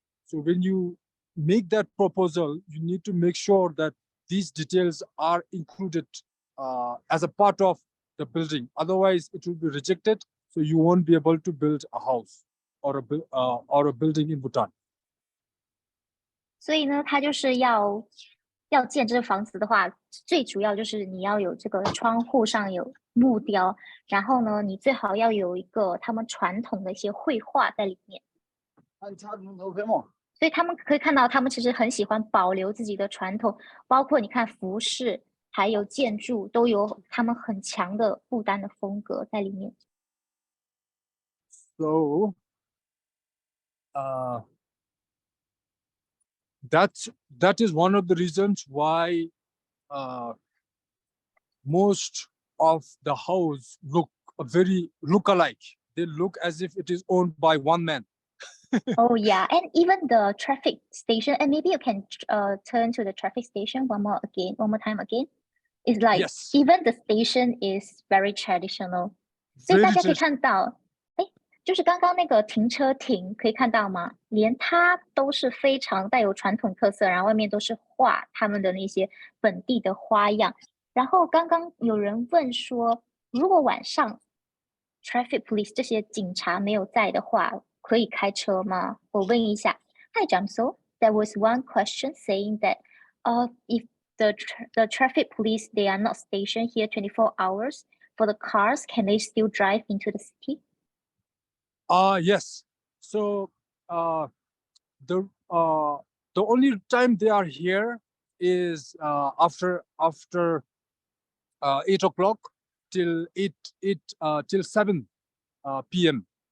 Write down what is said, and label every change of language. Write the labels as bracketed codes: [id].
[en] So when you make that proposal, you need to make sure that these details are included as a part of the building. Otherwise, it will be rejected. So you won't be able to build a house or a building in Bhutan. [zh] 所以呢，他就是要建这个房子的话，最主要就是你要有这个窗户上有木雕，然后呢，你最好要有一个他们传统的一些绘画在里面。所以他们可以看到，他们其实很喜欢保留自己的传统，包括你看服饰还有建筑都有他们很强的不丹的风格在里面。 [en] So, that is one of the reasons why most of the house look alike. They look as if it is owned by one man. Oh yeah, and even the traffic station, and maybe you can turn to the traffic station one more time again. It's like Yes. Even the station is very traditional. [zh] 所以大家可以看到，就是刚刚那个停车亭可以看到吗？连它都是非常带有传统特色，然后外面都是画他们的那些本地的花样。然后刚刚有人问说，如果晚上 [en] traffic police [zh] 这些警察没有在的话，可以开车吗？我问一下。Hi, Jamso. [en] There was one question saying that, if the traffic police they are not stationed here 24 hours for the cars, can they still drive into the city? Yes. So the only time they are here is after 8 o'clock till 7 p.m.